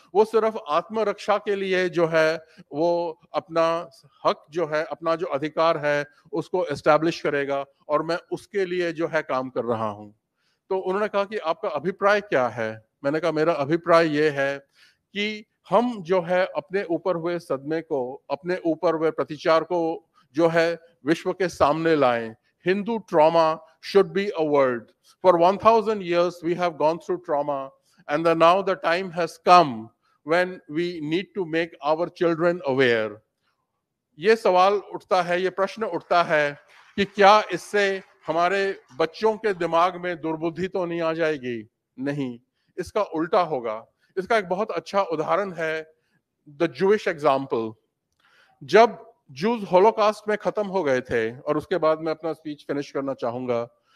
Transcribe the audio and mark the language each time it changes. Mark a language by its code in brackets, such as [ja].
[hi] वो सिर्फ आत्मरक्षा के लिए जो है वो अपना हक जो है, अपना जो अधिकार है उसको एस्टैब्लिश करेगा, और मैं उसके लिए जो है काम कर रहा हूं। तो उन्होंने कहा कि आपका अभिप्राय क्या है? मैंने कहा मेरा अभिप्राय ये है कि हम जो है अपने ऊपर हुए सदमे को, अपने ऊपर हुए प्रतिचार को जो है विश्व के सामने लाएं। [en] Hindu trauma should be a word. For 1000 years we have gone through trauma, and now the time has come when we need to make our children aware. [hi] ये सवाल उठता है, ये प्रश्न उठता है कि क्या इससे हमारे बच्चों के दिमाग में दुर्बुद्धि तो नहीं आ जाएगी? नहीं, इसका उल्टा होगा। इसका एक बहुत अच्छा उदाहरण है द जूइश एग्जाम्पल। जब जूज होलोकास्ट में खत्म हो गए थे, और उसके बाद मैं अपना स्पीच फिनिश करना चाहूंगा।